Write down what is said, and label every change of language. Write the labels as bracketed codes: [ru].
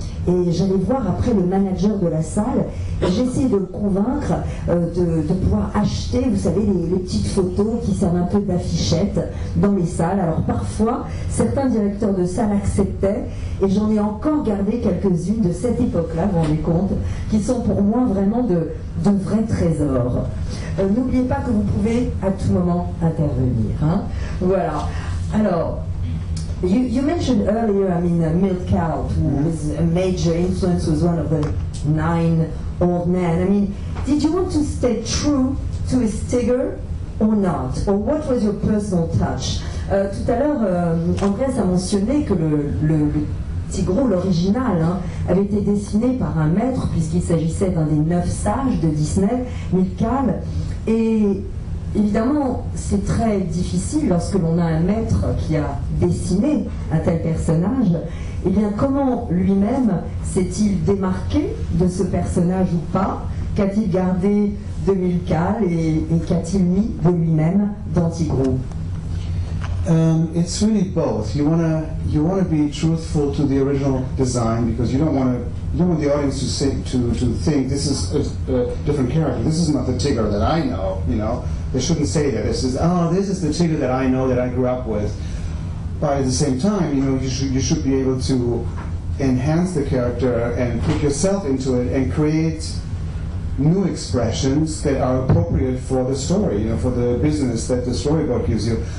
[fr] Et j'allais voir après le manager de la salle, et j'essayais de le convaincre de pouvoir acheter, vous savez, les petites photos qui servent un peu d'affichettes dans les salles. Alors parfois, certains directeurs de salles acceptaient, et j'en ai encore gardé quelques-unes de cette époque-là, vous vous rendez compte, qui sont pour moi vraiment de vrais trésors. N'oubliez pas que vous pouvez à tout moment intervenir. Hein. Voilà. [en] Alors, you mentioned earlier, I mean, Milt Kahl, who was a major influence, was one of the 9 old men. I mean, did you want to stay true to his Tigger or not? Or what was your personal touch? [fr] Tout à l'heure, Andreas a mentionné que le Tigreau, l'original, hein, avait été dessiné par un maître, puisqu'il s'agissait d'un des 9 sages de Disney, Milt Kahl. Et évidemment, c'est très difficile lorsque l'on a un maître qui a dessiné un tel personnage. Eh bien, comment lui-même s'est-il démarqué de ce personnage ou pas? Qu'a-t-il gardé de Milt Kahl et qu'a-t-il mis de lui-même dans Tigreau? [en] It's really both. You wanna be truthful to the original design because you don't want the audience to think this is a different character. This is not the Tigger that I know. You know, they shouldn't say that. This is the Tigger that I know, that I grew up with. But at the same time, you know, you should be able to enhance the character and put yourself into it and create new expressions that are appropriate for the story, you know, for the business that the storyboard gives you.